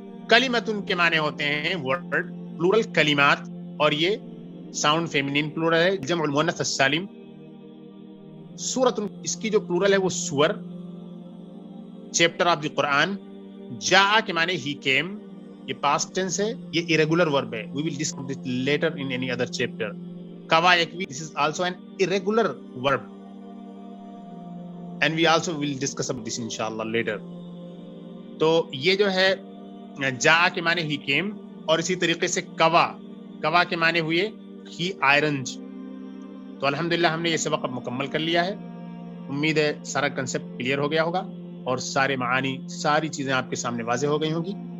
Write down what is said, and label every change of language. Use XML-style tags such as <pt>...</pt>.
<ur>کلمتن کے معنی ہوتے ہیں ورڈ, پلورل کلمات, اور یہ ساؤنڈ فیمینین پلورل ہے,</ur> <ar>جمع المؤنث السالم.</ar> <ur>سورۃ, اس کی جو پلورل ہے وہ سور,</ur> <en>Chapter of the Quran.</en> <ur>جاء کے معنی</ur> <en>ہی کیم,</en> <ur>یہ پاسٹ ٹینس ہے, یہ</ur> <en>irregular verb</en> <ur>ہے.</ur> <en>we will discuss this later in any other chapter.</en> <ar>کوا یکوی,</ar> <en>this is also an irregular verb and we also will discuss about this inshallah later.</en> <ur>تو یہ جو ہے جاء کے معنی</ur> <en>ہی کیم,</en> <ur>اور اسی طریقے سے کوا, کوا کے معنی ہوئے</ur> <en>ہی آئرنج.</en> <ur>تو الحمدللہ ہم نے یہ سبق اب مکمل کر لیا ہے. امید ہے سارا کنسپٹ کلیئر ہو گیا ہوگا اور سارے معانی, ساری چیزیں آپ کے سامنے واضح ہو گئی ہوں گی.</ur>